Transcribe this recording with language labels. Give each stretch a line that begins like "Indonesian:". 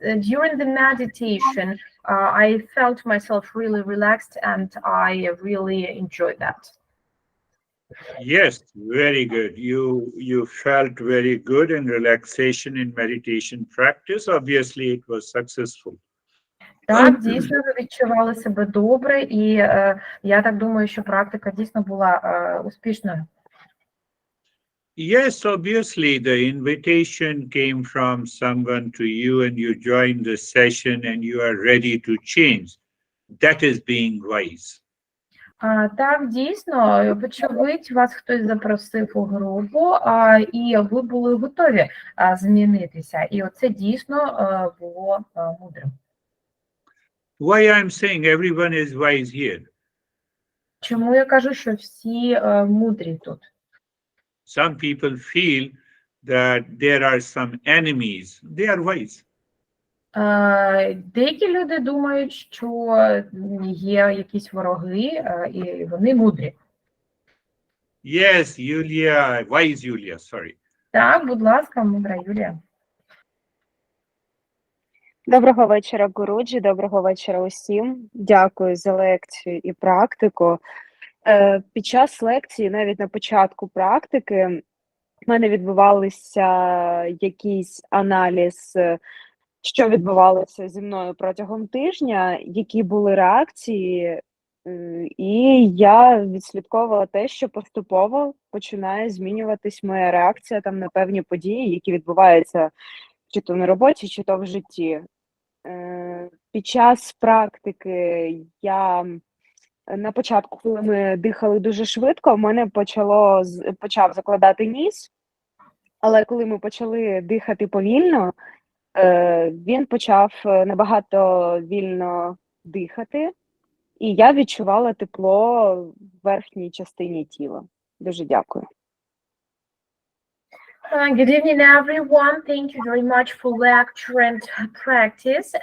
English: During the meditation, I felt myself really relaxed, and I really enjoyed that. Yes, very good. You felt very good in relaxation in meditation practice. Obviously, it was successful.
Ukrainian: Так, дійсно, ви відчували себе добре, і я так думаю, що практика дійсно була успішною.
English: Yes, obviously, the invitation came from someone to you, and you joined the session, and you are ready to change. That is being wise.
Ukrainian: Так, дійсно, вочевидь, вас хтось запросив у групу, і ви були готові змінитися. І оце дійсно було мудрим.
English: Why I'm saying everyone is wise here?
Ukrainian: Чому я кажу, що всі мудрі тут?
English: Some people feel that there are some enemies. They are wise.
Ukrainian: Деякі люди думають, що є якісь вороги, і вони мудрі.
English: Yes, Yulia, wise Yulia, sorry.
Ukrainian: Так, будь ласка, мудра Юлія. Доброго вечора, Гуруджі, доброго вечора усім. Дякую за лекцію і практику. Під час лекції, навіть на початку практики, в мене відбувався якийсь аналіз, що відбувалося зі мною протягом тижня, які були реакції, і я відслідковувала те, що поступово починає змінюватись моя реакція там на певні події, які відбуваються чи то на роботі, чи то в житті. Під час практики я на початку, коли ми дихали дуже швидко, в мене почав закладати ніс, але коли ми почали дихати повільно, він почав набагато вільно дихати, і я відчувала тепло в верхній частині тіла. Дуже дякую.
English: Good evening, everyone. Thank you very much for lecture and practice.